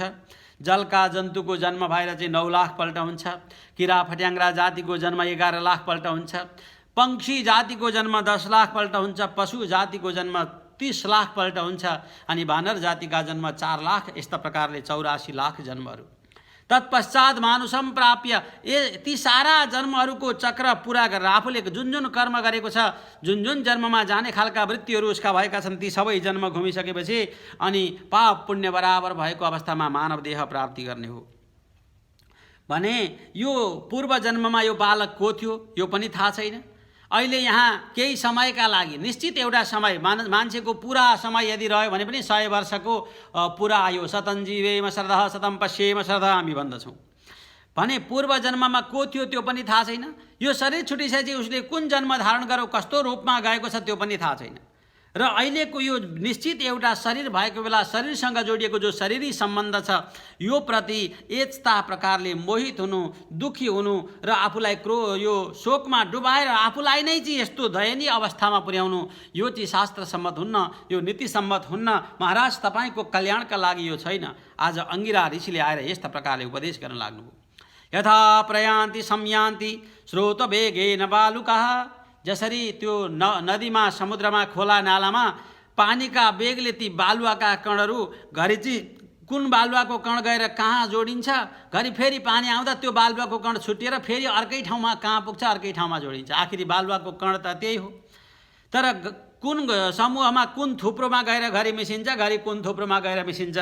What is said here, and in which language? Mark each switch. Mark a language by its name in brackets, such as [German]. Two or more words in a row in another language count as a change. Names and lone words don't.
[Nepali] जलका जन्तुको जन्म भएर चाहिँ 9 लाख पल्ट हुन्छ। किरा फट्याङ्ग्रा जातिको जन्म 11 लाख पल्ट हुन्छ। पंक्षी जातिको जन्म 10 लाख पल्ट हुन्छ। पशु जातिको जन्म 30 लाख पल्ट हुन्छ। अनि वानर जातिका जन्म 4 लाख। यस्ता प्रकारले 84 लाख जन्महरू। तत्पश्चात [Sanskrit] मानुषम प्राप्य [Nepali] ती सारा जन्महरूको चक्र पुरा गरेर आफूले जुन जुन कर्म गरेको छ, जुन जुन जन्ममा जाने खालका वृत्तिहरू उसका भएका छन्, ती सबै जन्म घुमिसकेपछि अनि पाप पुण्य बराबर भएको अवस्थामा मानव देह प्राप्ति गर्ने हो भने यो पूर्व जन्ममा यो बालक को थियो यो पनि थाहा छैन। अहिले यहाँ केही समयका लागि निश्चित एउटा समय मान्छेको पुरा समय यदि रह्यो भने पनि 100 वर्षको पुरा आयो। [Sanskrit] शतं जीवेम शरदः शतं पश्येम शरदः [Nepali] हामी भन्दछौँ भने पूर्व जन्ममा को थियो त्यो पनि थाहा छैन। यो शरीर छुटिसकेपछि उसले कुन जन्म धारण गर्यो, कस्तो रूपमा गएको छ त्यो पनि थाहा छैन। र अहिलेको यो निश्चित एउटा शरीर भएको बेला शरीरसँग जोडिएको जो शरीरी सम्बन्ध छ यो प्रति यस्ता प्रकारले मोहित हुनु, दुखी हुनु र आफूलाई यो शोकमा डुबाएर आफूलाई नै चाहिँ यस्तो दयनीय अवस्थामा पुर्याउनु यो चाहिँ शास्त्र सम्मत हुन्न, यो नीति सम्मत हुन्न। महाराज तपाईँको कल्याणका लागि यो छैन। आज अङ्गिरा ऋषिले आएर यस्ता प्रकारले उपदेश गर्न लाग्नुभयो। [Sanskrit] यथा प्रयान्ति संयान्ति स्रोत वेगेन बालुकाः, [Nepali] जसरी त्यो नदीमा समुद्रमा खोला नालामा पानीका वेगले ती बालुवाका कणहरू घरि चाहिँ कुन बालुवाको कण गएर कहाँ जोडिन्छ, घरि फेरि पानी आउँदा त्यो बालुवाको कण छुटिएर फेरि अर्कै ठाउँमा कहाँ पुग्छ, अर्कै ठाउँमा जोडिन्छ। आखिरी बालुवाको कण त त्यही हो। तर कुन समूहमा कुन थुप्रोमा गएर घरि मिसिन्छ, घरि कुन थुप्रोमा गएर मिसिन्छ।